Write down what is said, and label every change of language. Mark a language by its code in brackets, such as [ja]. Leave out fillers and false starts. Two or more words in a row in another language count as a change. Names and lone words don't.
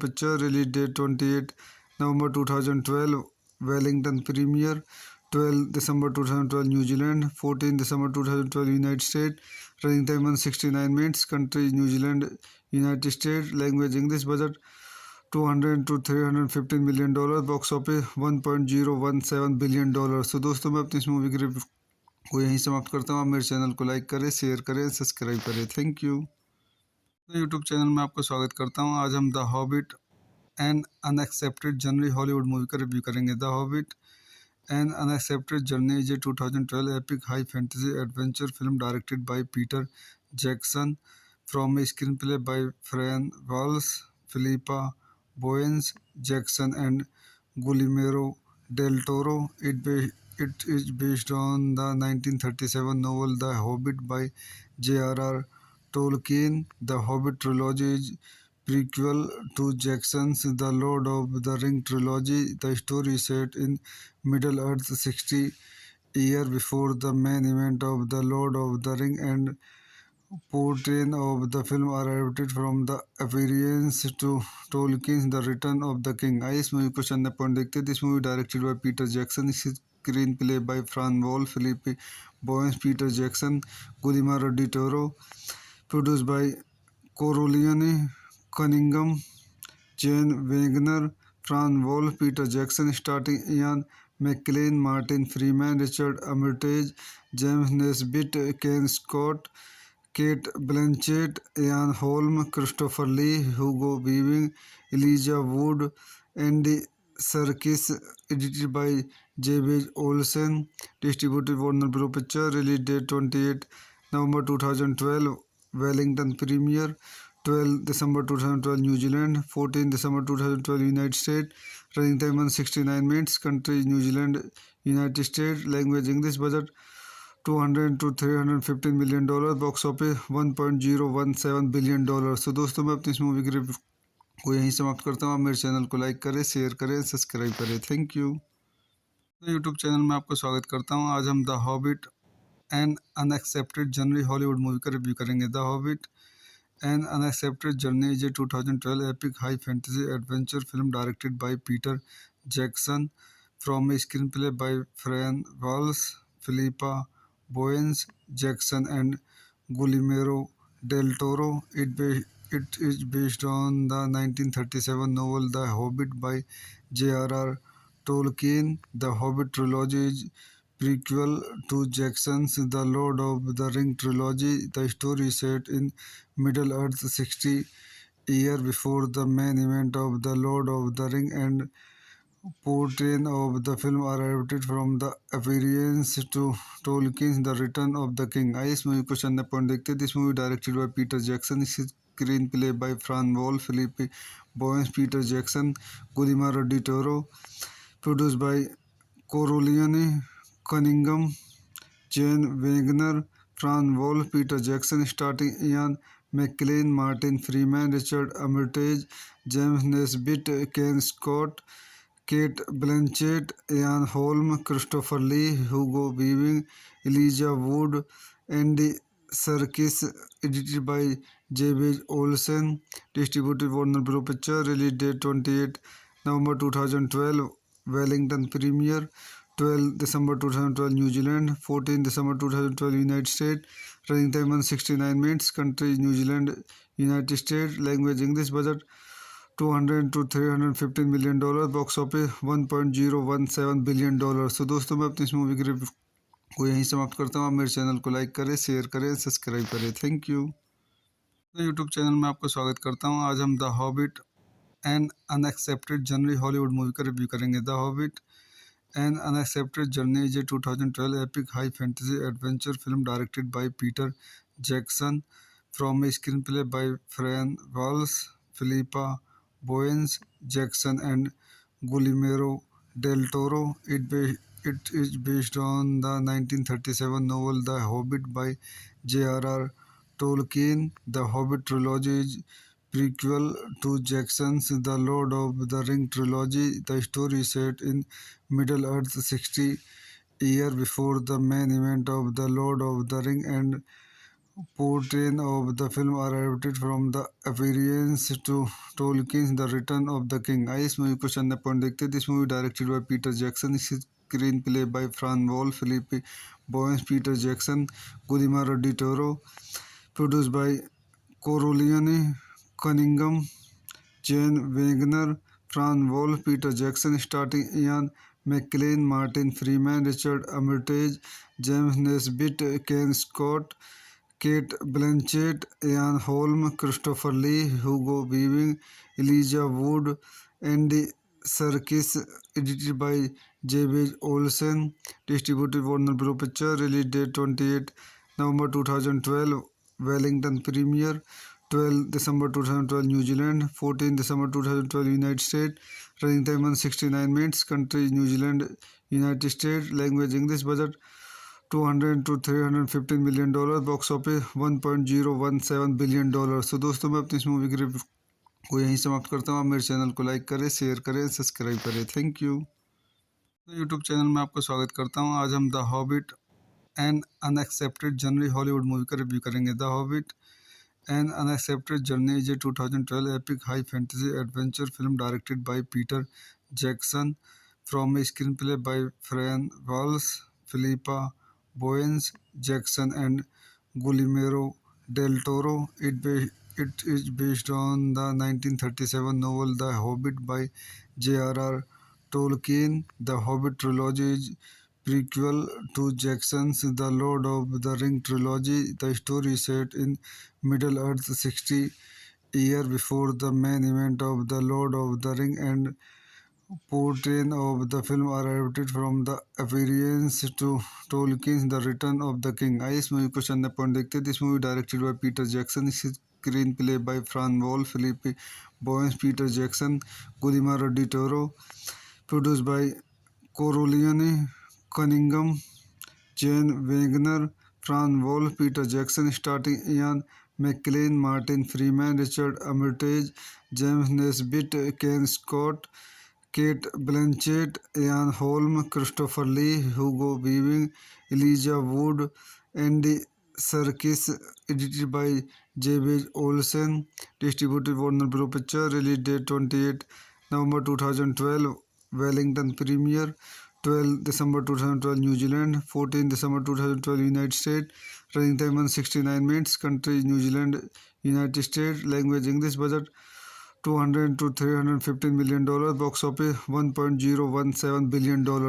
[en] Pictures, release date 28 November 2012, Wellington premiere, 12 December 2012 New Zealand, 14 December 2012 United States, running time 169 minutes, country New Zealand, United States, language English, budget 200 to 315 million डॉलर, box office 1.017 billion dollar. [hi] सो दोस्तों मैं अपनी इस मूवी की रिव्यू को यहीं समाप्त करता हूँ। आप मेरे चैनल को लाइक करें, शेयर करें, सब्सक्राइब करें। [en] thank you. [hi] यूट्यूब चैनल में आपका स्वागत करता हूँ। आज हम द हॉबिट एन अनएक्सेप्टेड जर्नी हॉलीवुड मूवी का रिव्यू करेंगे। [en] द हॉबिट एन अनएक्सेप्टेड जर्नी is a 2012 epic high fantasy adventure film directed by Peter Jackson from a screenplay by Fran Walsh, Philippa Boyens, Jackson and Guillermo del Toro. it is based on the 1937 novel The Hobbit by J.R.R. Tolkien. The Hobbit trilogy is prequel to Jackson's The Lord of the Ring trilogy. The story is set in Middle Earth 60 years before the main event of The Lord of the Ring, and portrayal of the film are adapted from the appearance to Tolkien's The Return of the King. [hi] आइए इस मूवी को चंद पॉइंट देखते हैं. [en] this movie directed by पीटर जैक्सन, screen play by फ्रान वॉल, फिलिप बोयंस, पीटर जैक्सन, गुलिमारो डी टोरो, produced by कोरोलियनी कनिंगम, जेन वेगनर, फ्रान वॉल, पीटर जैक्सन, स्टार्टिंग इयान मैकलेन, मार्टिन फ्रीमैन, रिचर्ड अमर्टेज, जेम्स नेस्बिट, केन स्कॉट, केट ब्लैंचेट, इयान होल्म, क्रिस्टोफर ली, ह्यूगो वीविंग, एलिजा वुड, एंडी सर्किस. edited by जेबेज ओल्सन, डिस्ट्रीब्यूटेड वार्नर ब्रो पिक्चर. release date 28 नवंबर 2012, वेलिंगटन प्रीमियर. 12 दिसंबर 2012 न्यूजीलैंड, 14 दिसंबर 2012 यूनाइटेड स्टेट. running time 169 minutes. कंट्री न्यूजीलैंड, यूनाइटेड स्टेट. language English. budget $200 to $315 million. box office $1.017 billion. [hi] तो दोस्तों, मैं अपनी इस मूवी की रिव्यू को यहीं समाप्त करता हूँ. आप मेरे चैनल को लाइक करें, शेयर करें, सब्सक्राइब करें. [en] thank you. [hi] यूट्यूब चैनल में आपका स्वागत करता हूँ. आज हम द हॉबिट एन अनएक्सेप्टेड जर्नी हॉलीवुड मूवी का रिव्यू करेंगे. [en] द हॉबिट एन अनएक्सेप्टेड जर्नी is a 2012 epic high fantasy adventure film directed by Peter Jackson, from a screenplay by Fran Walsh, Philippa Boyens, Jackson, and Guillermo del Toro. It is based on the 1937 novel The Hobbit by J.R.R. Tolkien. The Hobbit trilogy is prequel to Jackson's The Lord of the Ring trilogy. The story is set in Middle Earth 60 years before the main event of The Lord of the Ring, and portrayal of the film are adapted from the appearance to Tolkien's The Return of the King. [hi] आइए इस मूवी को चंद पॉइंट देखते हैं. [en] this movie directed by पीटर जैक्सन, screen play by फ्रान वॉल, फिलिप बोयंस, पीटर जैक्सन, गुलिमारो डी टोरो, produced by कोरोलियनी कनिंगम, जेन वेगनर, फ्रान वॉल, पीटर जैक्सन, स्टार्टिंग इयान मैकलेन, मार्टिन फ्रीमैन, रिचर्ड अमर्टेज, जेम्स नेस्बिट, केन स्कॉट, केट ब्लैंचेट, इयान होल्म, क्रिस्टोफर ली, ह्यूगो वीविंग, एलिजा वुड, एंडी सर्किस. edited by जेबेज ओल्सन, डिस्ट्रीब्यूटेड वार्नर ब्रो पिक्चर. release date 28 नवंबर 2012, वेलिंगटन प्रीमियर. 12 दिसंबर 2012 न्यूजीलैंड, 14 दिसंबर 2012 यूनाइटेड स्टेट. running time 169 minutes. कंट्री न्यूजीलैंड, यूनाइटेड स्टेट. language English. budget $200 to $315 million. box office $1.017 billion. [hi] तो दोस्तों, मैं अपनी इस मूवी की रिव्यू को यहीं समाप्त करता हूँ. आप मेरे चैनल को लाइक करें, शेयर करें, सब्सक्राइब करें. [en] thank you. [hi] यूट्यूब चैनल में आपका स्वागत करता हूँ. आज हम द हॉबिट एन अनएक्सेप्टेड जर्नी हॉलीवुड मूवी का रिव्यू करेंगे. [en] द हॉबिट एन अनएक्सेप्टेड जर्नी is a 2012 epic high fantasy adventure film directed by Peter Jackson, from a screenplay by Fran Walsh, Philippa Boyens, Jackson, and Guillermo del Toro. It is based on the 1937 novel The Hobbit by J.R.R. Tolkien. The Hobbit trilogy is prequel to Jackson's The Lord of the Ring trilogy. The story is set in Middle Earth 60 years before the main event of The Lord of the Ring, and portrayal of the film are adapted from the appearance to Tolkien's The Return of the King. [hi] आइए इस मूवी को चंद पॉइंट देखते हैं. [en] this movie directed by पीटर जैक्सन, screen play by फ्रान वॉल, फिलिप बोयंस, पीटर जैक्सन, गुलिमारो डी टोरो, produced by कोरोलियनी कनिंगम, जेन वेगनर, फ्रान वॉल, पीटर जैक्सन, स्टार्टिंग इयान मैकलेन, मार्टिन फ्रीमैन, रिचर्ड अमर्टेज, जेम्स नेस्बिट, केन स्कॉट, केट ब्लैंचेट, इयान होल्म, क्रिस्टोफर ली, ह्यूगो वीविंग, एलिजा वुड, एंडी सर्किस. edited by जेबेज ओल्सन, डिस्ट्रीब्यूटेड वार्नर ब्रो पिक्चर. release date 28 नवंबर 2012, वेलिंगटन प्रीमियर. 12 December 2012 New Zealand, 14 December 2012 United States, running time 169 minutes, country New Zealand, United States, language English, budget 200 to 315 million डॉलर, box office 1.017 billion dollar. [hi] सो दोस्तों मैं अपनी इस मूवी की रिव्यू को यहीं समाप्त करता हूँ। आप मेरे चैनल को लाइक करें, शेयर करें, सब्सक्राइब करें। [en] thank you. [hi] यूट्यूब चैनल में आपका स्वागत करता हूँ। आज हम द हॉबिट एन अनएक्सेप्टेड जर्नी हॉलीवुड मूवी का रिव्यू करेंगे। [en] द हॉबिट एन अनएक्सेप्टेड जर्नी is a 2012 epic high fantasy adventure film directed by Peter Jackson from a screenplay by Fran Walsh, Philippa Boyens, Jackson, and Guillermo del Toro. It is based on the 1937 novel The Hobbit by J.R.R. Tolkien. The Hobbit trilogy is prequel to Jackson's The Lord of the Ring trilogy. The story is set in Middle Earth 60 years before the main event of The Lord of the Ring, and portrayal of the film are adapted from the appearance to Tolkien's The Return of the King। [hi] आइए इस मूवी को चंद पॉइंट देखते हैं। [en] this movie directed by पीटर जैक्सन, screen play by फ्रान वॉल, फिलिप बॉयंस, पीटर जैक्सन, गुलिमारो डी टोरो, produce by कोरोलियनी कनिंगम, जेन वेगनर, फ्रान वॉल, पीटर जैक्सन, स्टार्टिंग इयान मैकलेन, मार्टिन फ्रीमैन, रिचर्ड अमर्टेज, जेम्स नेस्बिट, केन स्कॉट, केट ब्लैंचेट, इयान होल्म, क्रिस्टोफर ली, ह्यूगो वीविंग, एलिजा वुड, एंडी सर्किस, edited by जेबेज ओल्सन, डिस्ट्रीब्यूटेड वार्नर ब्रो पिक्चर, release date 28 नवंबर 2012, वेलिंगटन प्रीमियर 12 December 2012 New Zealand, 14 December 2012 United States, running time 169 minutes, country New Zealand, United States, language English, budget 200 to 315 million डॉलर, box office 1.017 billion dollar.